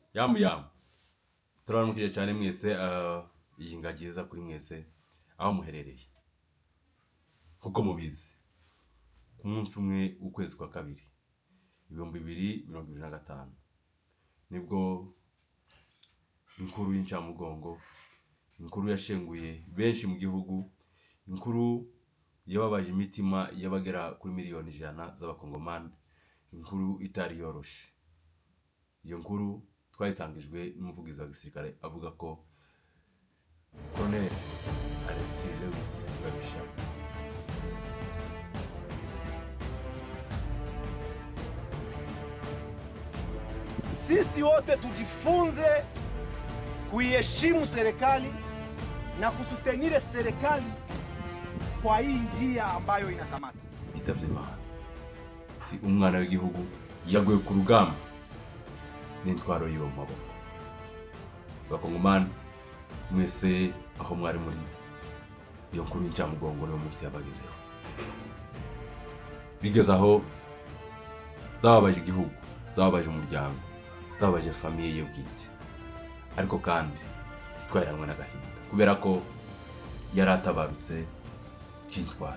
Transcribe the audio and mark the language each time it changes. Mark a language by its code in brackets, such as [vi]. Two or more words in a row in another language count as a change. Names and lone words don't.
[rw] Yamu turaramukije cyane mwese iyi ngagi iza kuri mwese aho muherereye nkuko mubizi ku munsi umwe w'ukwezi kwa kabiri 2025 nibwo inkuru y'incamugongo, inkuru yashenguye benshi mu gihugu, inkuru yababaje imitima y'abagera kuri miliyoni 100 z'abakongomani, inkuru itari yoroshe. Iyo nkuru twayisangijwe n'umuvugizi wa gisirikare avuga ko Colonel Alexis Lewis Rugabisha [sw] sisi wote tujifunze kuiheshimu serikali na kusutenire serikali kwa hii njia ambayo inakamata. [rw] Itavye Imana si umwana w'igihugu yaguye ku rugamba n'intwaro yiwe mu maboko. Bakongomani mwese aho mwari muri, iyo nkuru y'incamugongo niyo munsi yabagezeho. Bigeze aho zababaje igihugu, zababaje umuryango, zababaje famiye ye bwite, ariko kandi zitwayiranwe n'agahinda kubera ko yari atabarutse k'intwari.